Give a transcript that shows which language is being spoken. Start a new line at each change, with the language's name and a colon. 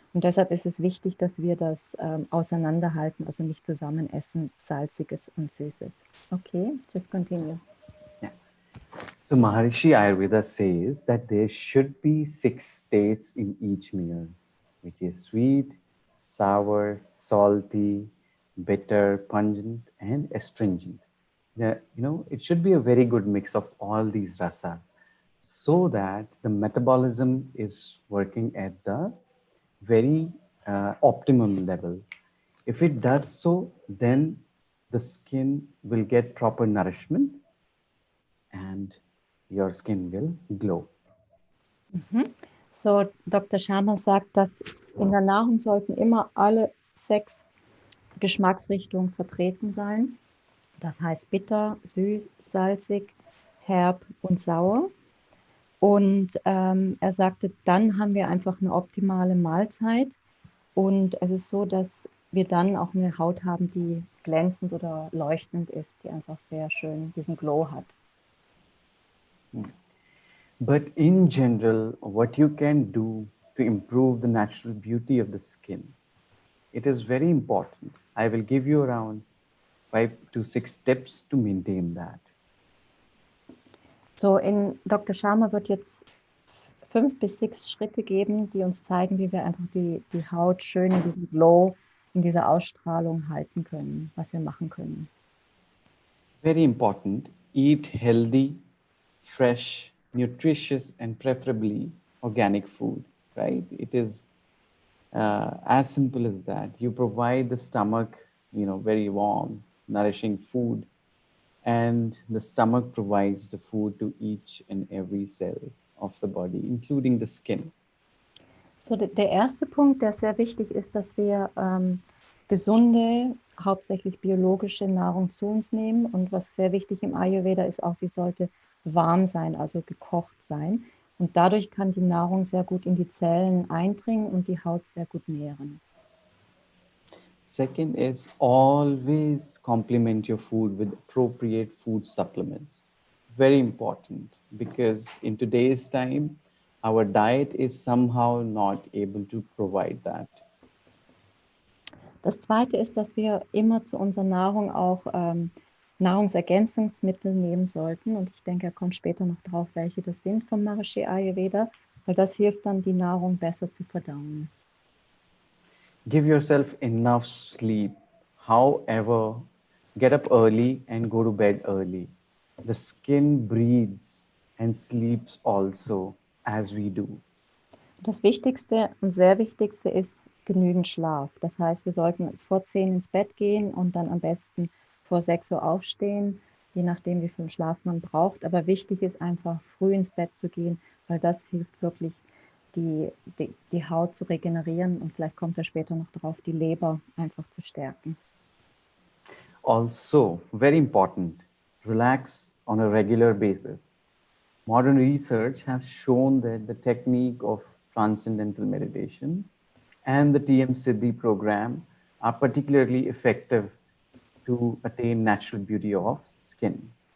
German: Und deshalb ist es wichtig, dass wir das auseinanderhalten, also nicht zusammen essen, Salziges und Süßes.
English: Okay, just continue. Yeah. So Maharishi Ayurveda says that there should be 6 tastes in each meal, which is sweet, sour, salty, bitter, pungent, and astringent. It should be a very good mix of all these rasas. so that the metabolism is working at the very optimum level. If it does so, then the skin will get proper nourishment and your skin will glow. Mhm. So, Dr.
German: Sharma sagt, dass in der Nahrung sollten immer alle 6 Geschmacksrichtungen vertreten sein. Das heißt bitter, süß, salzig, herb und sauer. Und er sagte, dann haben wir einfach eine optimale Mahlzeit. Und es ist so, dass wir dann auch eine Haut haben, die glänzend oder leuchtend ist, die einfach sehr schön diesen Glow hat.
English: But in general, what you can do to improve the natural beauty of the skin, it is very important. I will give you around 5 to 6 tips to maintain that.
German: So, in Dr. Sharma wird jetzt 5 bis 6 Schritte geben, die uns zeigen, wie wir einfach die Haut schön in diesem Glow, in dieser Ausstrahlung halten können, was wir machen können.
English: Very important. Eat healthy, fresh, nutritious, and preferably organic food, right? It is as simple as that. You provide the stomach, very warm, nourishing food, and the stomach provides the food to each and every cell of the body, including the skin.
German: So, der erste Punkt, der sehr wichtig ist, dass wir gesunde, hauptsächlich biologische Nahrung zu uns nehmen. Und was sehr wichtig im Ayurveda ist auch, sie sollte warm sein, also gekocht sein. Und dadurch kann die Nahrung sehr gut in die Zellen eindringen und die Haut sehr gut nähren.
English: Second is always complement your food with appropriate food supplements. Very important, because in today's time, our diet is somehow not able to provide that.
German: Das zweite ist, dass wir immer zu unserer Nahrung auch Nahrungsergänzungsmittel nehmen sollten. Und ich denke, er kommt später noch drauf, welche das sind vom Maharishi Ayurveda, weil das hilft dann, die Nahrung besser zu verdauen.
English: Give yourself enough sleep. However, get up early and go to bed early. The skin breathes and sleeps also as we do.
German: Das Wichtigste und sehr Wichtigste ist genügend Schlaf. Das heißt, wir sollten vor 10 ins Bett gehen und dann am besten vor 6 Uhr aufstehen, je nachdem, wie viel Schlaf man braucht. Aber wichtig ist einfach, früh ins Bett zu gehen, weil das hilft wirklich, die Haut zu regenerieren und vielleicht kommt er später noch drauf, die Leber einfach zu stärken.
English: Also, very important, relax on a regular basis. Modern research has shown that the technique of transcendental meditation and the TM Siddhi program are particularly effective to attain natural beauty of skin.